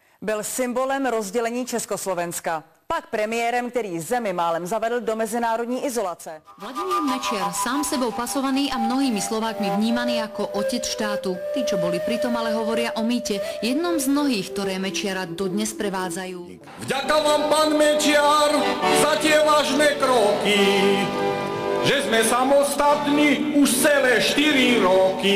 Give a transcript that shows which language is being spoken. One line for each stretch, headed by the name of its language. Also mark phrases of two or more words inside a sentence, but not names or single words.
Czech: Byl symbolem rozdělení Československa. Pak premiérem, který zemi málem zavedl do mezinárodní izolace. Vladimír Mečiar, sám sebou pasovaný a mnohými
Slovak: Slovákmi vnímaný ako otec štátu. Tí, čo boli pritom, ale hovoria o mýte, jednom z mnohých, ktoré Mečiara dodnes prevádzajú. Vďaka vám, pán Mečiar, za tie vážne kroky, že sme samostatní už celé 4 roky.